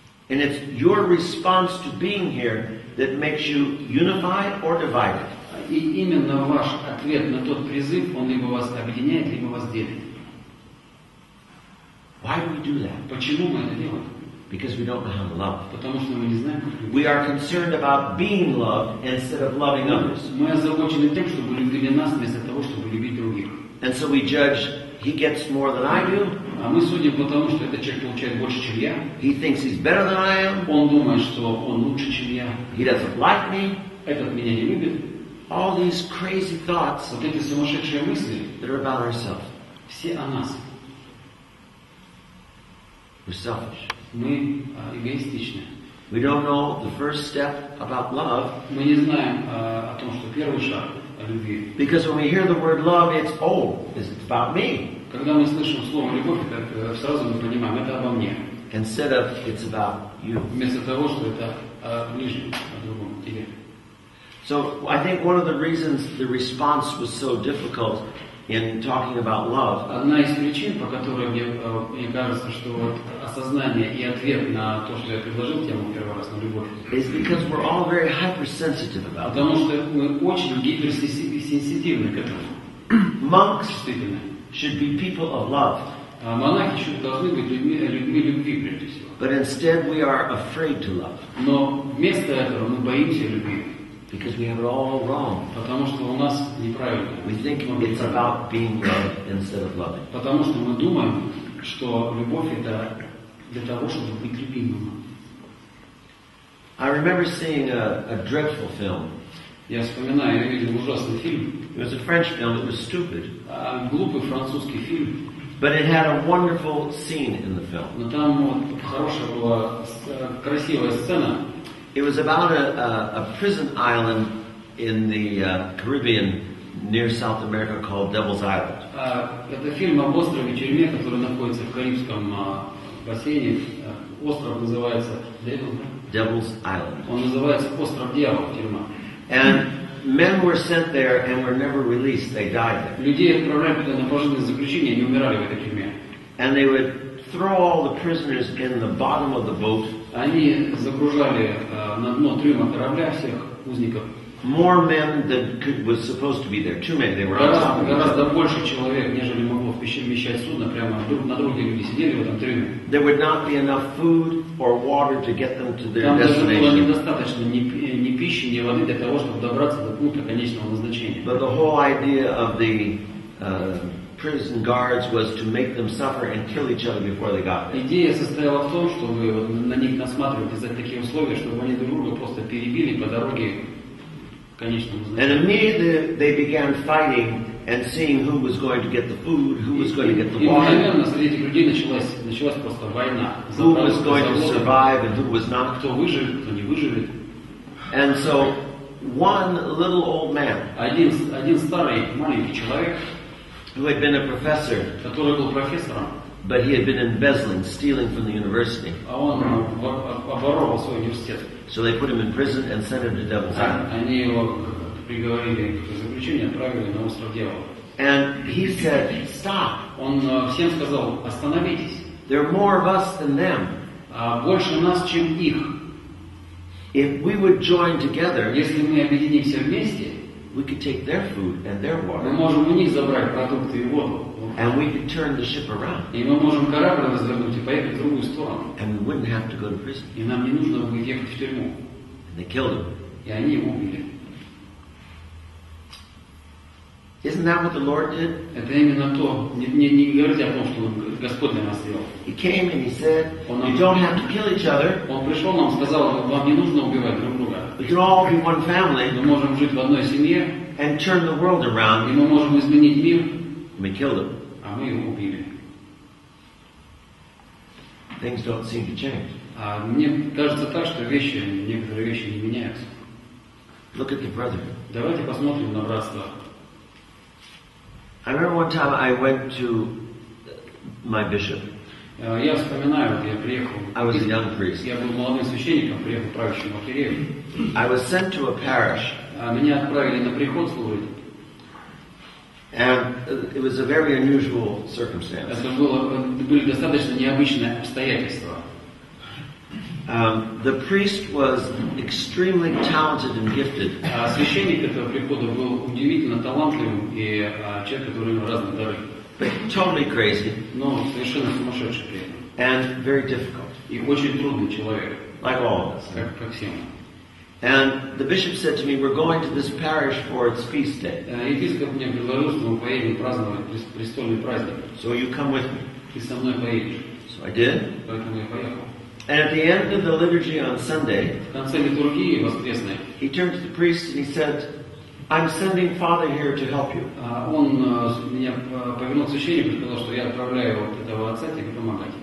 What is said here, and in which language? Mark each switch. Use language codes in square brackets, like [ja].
[en] And it's your response to being here that makes you unified or divided. [ru] И именно ваш ответ на тот призыв, он либо вас объединяет, либо вас делит. [en] Why do we do that? [ru] Почему мы это делаем? [en] Because we don't know how to love. [ru] Потому что мы не знаем, как любить. [en] We are concerned about being loved instead of loving others. [ru] Мы озабочены тем, чтобы любили нас, вместо того, чтобы любить других. [en] And so we judge, he gets more than I do. [ru] А мы судим потому, что этот человек получает больше, чем я. [en] He thinks he's better than I am. [ru] Он думает, что он лучше, чем я. [en] He doesn't like me. [ru] Этот меня не любит. [en] All these crazy thoughts [ru] Вот эти сумасшедшие мысли, [en] that are about ourselves. [ru] все о нас. [en] We're selfish. [ru] Мы эгоистичны. [en] We don't know the first step about love. [ru] Мы не знаем о том, что первый шаг о любви. [en] Because when we hear the word love, it's, oh, it's about me. [ru] Когда мы слышим слово «любовь», это сразу мы понимаем, это обо мне. [en] Instead of, it's about you. [ru] Вместо того, что это о ближнем, о другом, тебе. [en] So I think one of the reasons the response was so difficult in talking about love [ru] Одна из причин, по которой мне кажется, что вот осознание и ответ на то, что я предложил тему первый раз на любовь, [en] is because we're all very hypersensitive about it. [ru] потому что мы очень гиперсенситивны к этому. [en] Monks [ru] Чувствительны. [en] should be people of love, [ru] А монахи должны быть людьми любви, прежде всего. [en] but instead we are afraid to love [ru] Но вместо этого мы боимся любви, [en] because we have it all wrong. [ru] потому что у нас неправильно. [en] We think it's about being loved instead of loving. [ru] Потому что мы думаем, что любовь это для того, чтобы быть любимым. [en] I remember seeing a dreadful film. [ru] Я вспоминаю, я видел ужасный фильм, [en] It was a French film. It was stupid, [ru] глупый французский фильм, [en] but it had a wonderful scene in the film. [ru] но там вот хорошая была красивая сцена. [en] It was about a prison island in the Caribbean near South America called Devil's Island. [ru] Это фильм об острове тюрьме, который находится в Карибском бассейне. Остров называется [en] Devil's Island. [ru] Он называется остров дьявола, тюрьма. [en] And men were sent there and were never released. They died there. [ru] Людей отправляли туда на пожизненное заключение, они умирали в этой тюрьме. [en] And they would throw all the prisoners in the bottom of the boat. [ru] Они загружали на дно трюма корабля всех узников. [en] More men than was supposed to be there. Too many. They were on top of each [ru] Гораздо [en] other. [ru] больше человек, нежели могло вмещать судно, прямо друг на друге люди сидели в этом трюме. [en] There would not be enough food or water to get them to their [ru] Там даже было [en] destination. [ru] недостаточно ни пищи, ни воды для того, чтобы добраться до пункта конечного назначения. [en] But the whole idea of the prison guards was to make them suffer and kill each other before they got there. [ru] Идея состояла в том, чтобы вот на них насматривать из-за таких условий, чтобы они друг друга просто перебили по дороге к конечному [en] And [ru] назначению. [en] immediately they began fighting and seeing who was going to get the food, who was going to get the [ru] И [en] water, [ru] мгновенно среди этих людей началась просто война. [en] who was going to survive and who was not. [ru] Кто выживет, кто не выживет. [en] And so one little old man [ru] Один старый маленький человек, [en] who had been a professor, [ru] который был профессором, [en] but he had been embezzling, stealing from the university. [ru] а он обворовал свой университет. [en] So they put him in prison and sent him to Devil's Island. [ru] Они его приговорили к заключению, отправили на остров Дьявола. [en] And he said, stop. [ru] Он всем сказал: остановитесь. [en] There are more of us than them. [ru] Больше нас, чем их. [en] If we would join together, [ru] Если мы объединимся вместе, [en] we could take their food and their [ru] мы [en] water, [ru] можем у них забрать продукты и воду. [en] and we could turn the ship around, [ru] И мы можем корабль развернуть и поехать в другую сторону. [en] and we wouldn't have to go to prison. [ru] И нам не нужно будет ехать в тюрьму. [en] And they killed him. [ru] И они его убили. [en] Isn't that what the Lord did? [ru] Это именно то. Не говорите о том, что Господь для нас сделал. [en] He came and he said, you don't have to kill each other. [ru] Он пришел нам, сказал: вам не нужно убивать друг друга. [en] We can all be one family [ru] Мы можем жить в одной семье, [en] and turn the world [ru] и [en] around. [ru] мы можем изменить мир, [en] And we killed him. [ru] а мы его убили. [en] Things don't seem to change. [ru] А мне кажется так, что некоторые вещи не меняются. [en] Look at the brotherhood. [ru] Давайте посмотрим на братство. [en] I remember one time I went to my bishop. [ru] Я вспоминаю, вот я приехал. [en] I was a young priest. [ru] Я был молодым священником, приехал в правящую архиерею. [en] I was sent to a parish, [ru] Меня отправили на приход служить. [en] and it was a very unusual circumstance. [ru] Это были достаточно необычные обстоятельства. [en] The priest was extremely talented and gifted, [ru] Священник этого прихода был удивительно талантливым и человек, который имел разные дары. [en] but totally crazy [ru] Но совершенно сумасшедший при этом. [en] and very difficult, [ru] И очень трудный человек, [en] like all of us. [ru] как все мы. [en] And the bishop said to me, we're going to this parish for its feast day, [ru] Епископ мне предложил, что мы поедем праздновать престольный праздник. [en] so you come with me. [ru] Ты со мной поедешь. [en] So I did. [ru] Поэтому я поехал. [en] And at the end of the liturgy on Sunday, [ru] В конце литургии воскресной [en] he turned to the priest and he said, I'm sending Father here to help you. [ru] он меня повернул к священнику и сказал, что я отправляю вот этого отца тебе помогать.